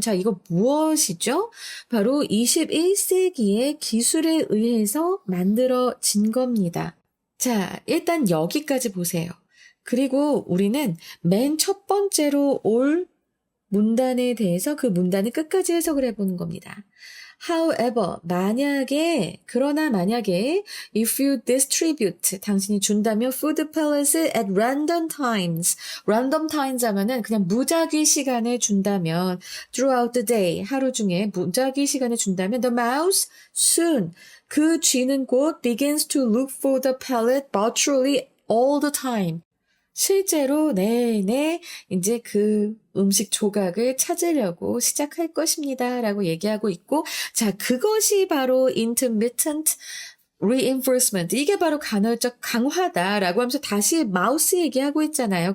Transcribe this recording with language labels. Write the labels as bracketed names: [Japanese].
[Korean] 자, 이거 무엇이죠? 바로 21세기의 기술에 의해서 만들어진 겁니다. 자, 일단 여기까지 보세요. 그리고 우리는 맨 첫 번째로 올 문단에 대해서 그 문단을 끝까지 해석을 해보는 겁니다. [English] However, [Korean] 그러나 만약에 [English] if you distribute, [Korean] 당신이 준다면 [English] food pellets at random times [Korean] 하면은 그냥 무작위 시간에 준다면 [English] throughout the day, [Korean] 하루 중에 무작위 시간에 준다면 [English] the mouse soon, [Korean] 그 쥐는 곧 [English] begins to look for the pellet virtually all the time. [Korean] 실제로 내내 이제 그 음식 조각을 찾으려고 시작할 것입니다. 라고 얘기하고 있고, 자, 그것이 바로 intermittent reinforcement. 이게 바로 간헐적 강화다라고 하면서 다시 마우스 얘기하고 있잖아요.